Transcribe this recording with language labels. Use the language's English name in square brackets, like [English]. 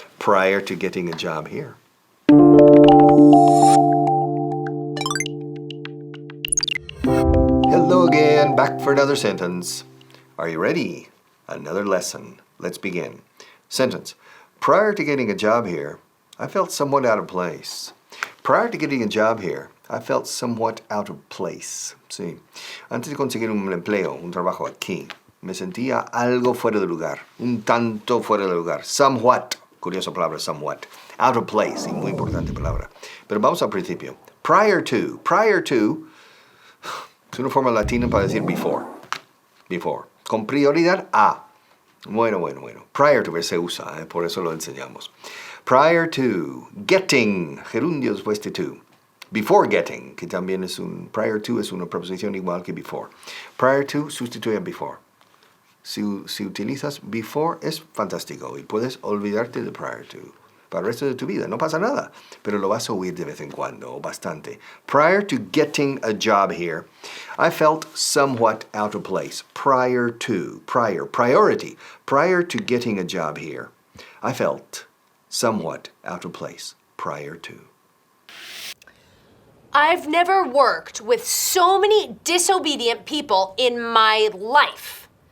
[English] Prior to getting a job here. Hello again, back for another sentence. Are you ready? Another lesson. Let's begin. Sentence. Prior to getting a job here, I felt somewhat out of place. Prior to getting a job here, I felt somewhat out of place. [Spanish] Sí. Antes de conseguir un empleo, un trabajo aquí, me sentía algo fuera de lugar. Un tanto fuera de lugar. Somewhat. Curiosa palabra, somewhat. [English] Out of place. [Spanish] Y muy importante palabra. Pero vamos al principio. Prior to. Prior to es una forma latina para decir before. Before. Con prioridad a. Bueno. Prior to se usa, por eso lo enseñamos. Prior to, getting, gerundio después de to. [English] Before getting, [Spanish] que también es prior to es una preposición igual que before. Prior to sustituye a before. Si utilizas before es fantástico y puedes olvidarte de prior to para el resto de tu vida. No pasa nada, pero lo vas a oír de vez en cuando, o bastante. [English] Prior to getting a job here, I felt somewhat out of place. Priority. Prior to getting a job here, I felt somewhat out of place. Prior to. I've never worked with so many disobedient people in my life.